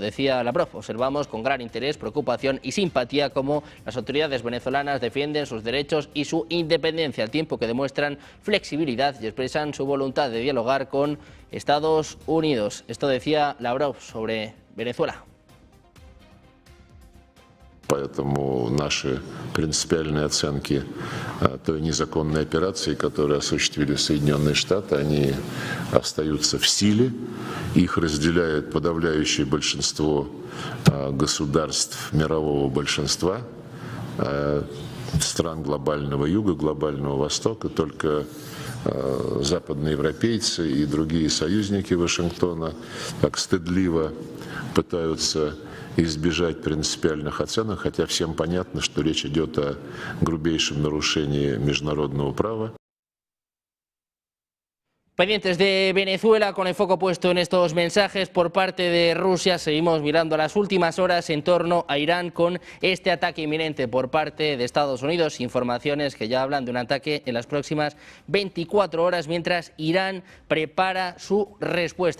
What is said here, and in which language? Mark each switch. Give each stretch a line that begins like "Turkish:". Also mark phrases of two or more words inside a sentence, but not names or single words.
Spanish: Decía Lavrov: observamos con gran interés, preocupación y simpatía cómo las autoridades venezolanas defienden sus derechos y su independencia, al tiempo que demuestran flexibilidad y expresan su voluntad de dialogar con Estados Unidos. Esto decía Lavrov sobre Venezuela.
Russian: Поэтому наши принципиальные оценки той незаконной операции, которую осуществили Соединенные Штаты, они остаются в силе. Их разделяет подавляющее большинство государств мирового большинства, стран глобального юга, глобального востока. Только западноевропейцы и другие союзники Вашингтона так стыдливо пытаются избежать принципиальных оценок, хотя всем понятно, что речь идет о грубейшем нарушении международного права.
Spanish: Pendientes de Venezuela, con el foco puesto en estos mensajes por parte de Rusia, seguimos mirando las últimas horas en torno a Irán con este ataque inminente por parte de Estados Unidos. Informaciones que ya hablan de un ataque en las próximas 24 horas, mientras Irán prepara su respuesta.